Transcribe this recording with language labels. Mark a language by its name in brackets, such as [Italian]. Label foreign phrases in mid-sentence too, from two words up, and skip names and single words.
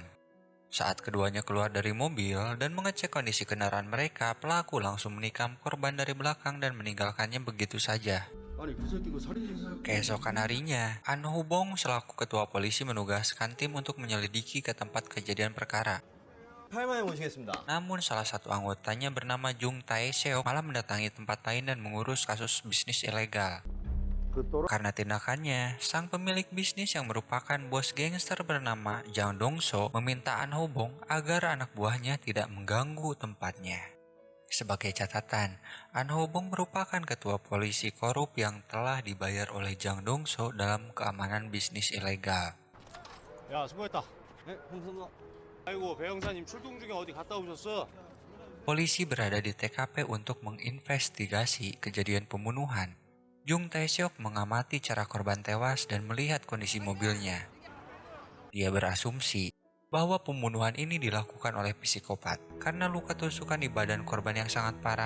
[Indonesian] Saat keduanya keluar dari mobil dan mengecek kondisi kendaraan mereka, pelaku langsung menikam korban dari belakang dan meninggalkannya begitu saja. [Korean] 아니 그 새끼가 살인 생각이 [Indonesian] Keesokan harinya, An Hubong selaku ketua polisi menugaskan tim untuk menyelidiki ke tempat kejadian perkara. [Korean] 8만에 모시겠습니다. [Indonesian] Namun salah satu anggotanya bernama Jung Tae-seok malah mendatangi tempat lain dan mengurus kasus bisnis ilegal. Karena tindakannya, sang pemilik bisnis yang merupakan bos gangster bernama Jang Dong-so meminta An Hobong agar anak buahnya tidak mengganggu tempatnya. Sebagai catatan, An Hobong merupakan ketua polisi korup yang telah dibayar oleh Jang Dong-so dalam keamanan bisnis ilegal. [Korean] 야 수고했다. 네 감사합니다. 아이고 배 형사님 출동 중에 어디 갔다 오셨어? [Indonesian] Polisi berada di TKP untuk menginvestigasi kejadian pembunuhan. Jung Tae-seok mengamati cara korban tewas dan melihat kondisi mobilnya. Dia berasumsi bahwa pembunuhan ini dilakukan oleh psikopat karena luka tusukan di badan korban yang sangat parah.